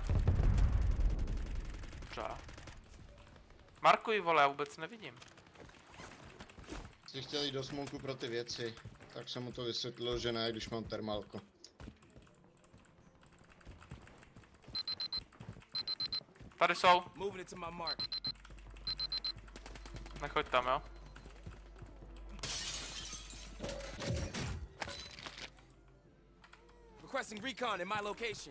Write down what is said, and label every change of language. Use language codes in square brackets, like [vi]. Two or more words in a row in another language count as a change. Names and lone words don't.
[cs] Dobře. Markuj, vole, já vůbec nevidím. Jsi chtěl jít do smolku pro ty věci, tak jsem mu to vysvětlil, že ne, když mám termálko. Tady jsou. [en] Moving it to my mark. [cs] Nechoď tam, jo? [en] Requesting recon in my location.